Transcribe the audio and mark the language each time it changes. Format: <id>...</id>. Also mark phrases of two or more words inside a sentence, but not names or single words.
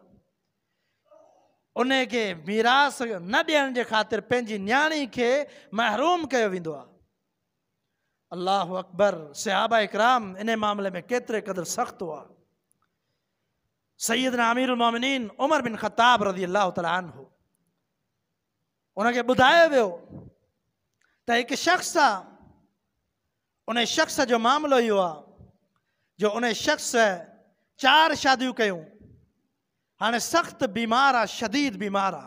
<sd>उन खे मीरास न ॾियण जे ख़ातिर पंहिंजी न्याणी खे महरूम कयो वेंदो आहे।</sd> <ar>الله أكبر.</ar> <sd>सहाबा इकराम इन मामले में केतिरे क़दुरु सख़्तु हुआ। सैयदना</sd> <ar>أمير المؤمنين</ar> <sd>उमर बिन ख़त्ताब</sd> <ar>رضي الله تعالى عنه</ar> <sd>उनखे ॿुधायो वियो त हिकु शख़्स आहे, उन शख़्स जो मामिलो इहो आहे जो उन शख़्स 4 शादियूं कयूं, हाणे सख़्तु बीमार आहे, शदीद बीमार आहे।</sd>